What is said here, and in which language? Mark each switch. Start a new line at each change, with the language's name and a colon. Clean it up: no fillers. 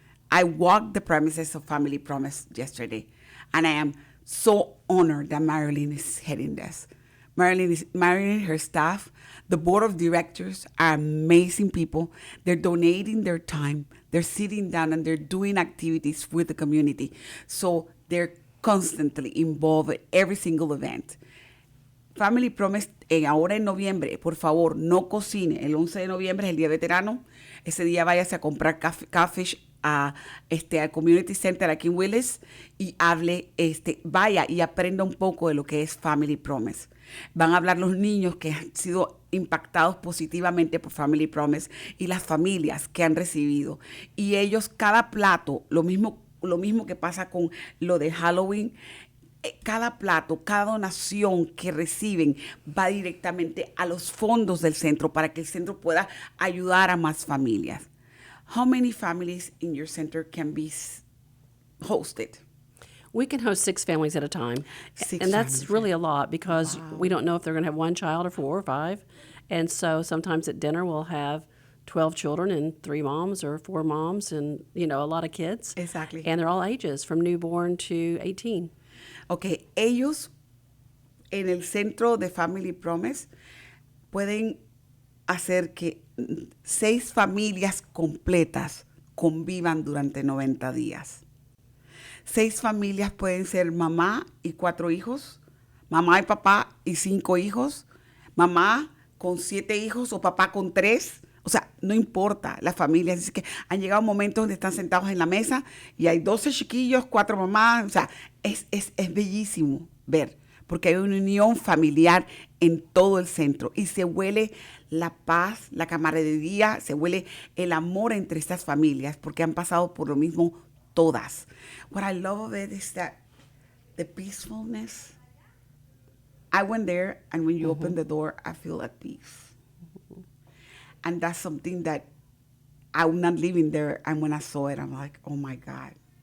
English: I walked the premises of Family Promise yesterday, and I am so honored that Marilyn is heading this. Marilyn, her staff, the board of directors are amazing people. They're donating their time. They're sitting down and they're doing activities with the community. So they're constantly involved in every single event.
Spanish: Family Promise, ahora en noviembre, por favor, no cocine. El 11 de noviembre es el Día Veterano. Ese día váyase a comprar catfish al Community Center aquí en Willis y vaya y aprenda un poco de lo que es Family Promise. Van a hablar los niños que han sido impactados positivamente por Family Promise y las familias que han recibido. Y ellos, cada plato, lo mismo que pasa con lo de Halloween, cada plato, cada donación que reciben va directamente a los fondos del centro para que el centro pueda ayudar a más familias.
English: How many families in your center can be hosted? We can host 6 families at a time. And that's really a lot because we don't know if they're going to have 1 child or 4 or 5. And so sometimes at dinner we'll have 12 children and 3 moms or 4 moms and, a lot of kids. Exactly. And they're all ages from newborn to 18.
Spanish: Okay, ellos en el centro de Family Promise pueden hacer que 6 familias completas convivan durante 90 días. 6 familias pueden ser mamá y 4 hijos, mamá y papá y 5 hijos, mamá con 7 hijos o papá con 3. O sea, no importa las familias. Es que han llegado momentos donde están sentados en la mesa y hay 12 chiquillos, 4 mamás. O sea, es bellísimo ver, porque hay una unión familiar en todo el centro y se huele la paz, la camaradería, se huele el amor entre estas familias porque han pasado por lo mismo todas.
English: What I love of it is that the peacefulness. I went there, and when you open the door, I feel at peace. And that's something that I'm not living there. And when I saw it, I'm like, oh my God.